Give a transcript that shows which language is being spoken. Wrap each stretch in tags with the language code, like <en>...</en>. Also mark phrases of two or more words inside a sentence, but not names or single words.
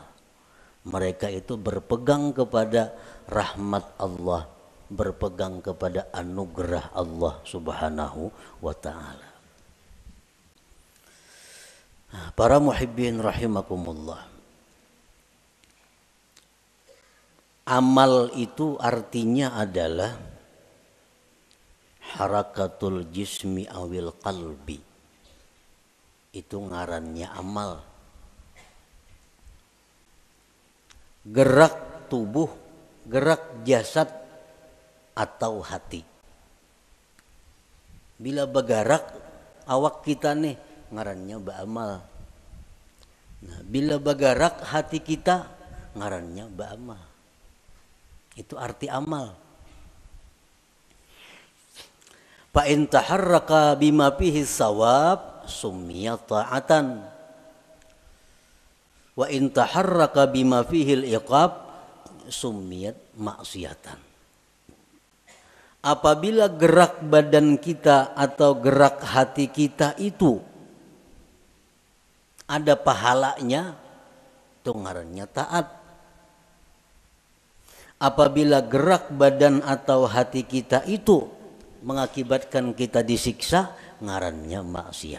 <id>Mereka itu berpegang kepada rahmat Allah, berpegang kepada anugerah Allah</id> <ar>سبحانه وتعالى.</ar> <id>Para</id> <ar>محبين رحمكم الله,</ar> <id>amal itu artinya adalah</id> <ar>حركة الجسم أو القلب.</ar> <bjn>Itu ngarannya amal.</bjn> <id>Gerak tubuh, gerak jasad atau hati.</id> <bjn>Bila bergerak awak kita nih, ngarannya ba'amal. Nah, bila bergerak hati kita, ngarannya ba'amal.</bjn> <id>Itu arti amal.</id> <ar>فإن تحرك بما فيه ثواب سمي طاعة. وإن تحرك بما فيه العقاب سميت معصية.</ar> <bjn>Apabila gerak badan kita atau gerak hati kita itu ada pahalanya, itu ngarannya taat. Apabila gerak badan atau hati kita itu mengakibatkan kita disiksa, ngarannya maksiat.</bjn>